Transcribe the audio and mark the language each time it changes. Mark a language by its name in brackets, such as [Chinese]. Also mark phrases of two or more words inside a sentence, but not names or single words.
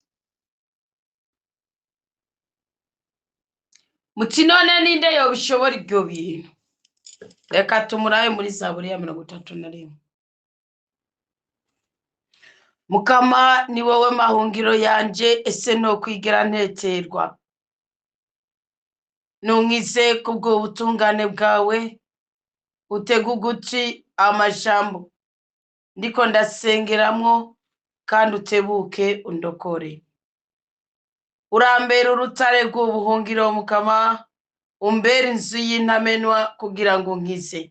[Rundi] Muti none ninde yobishobora ibyo bintu? Reka tumurabe muri Zaburi ya 31. Mukama ni wowe mahungiro yanje, ese no kwigera nteterwa. Nunkize kubwo ubutungane bwawe, utega ugutwi amajambo ndiko ndasengeramwo, kandi utebuke undokore. Urambera urutare rw'ubuhungiro Mukama, umbera inzu y'intamenwa kugira ngo nkize.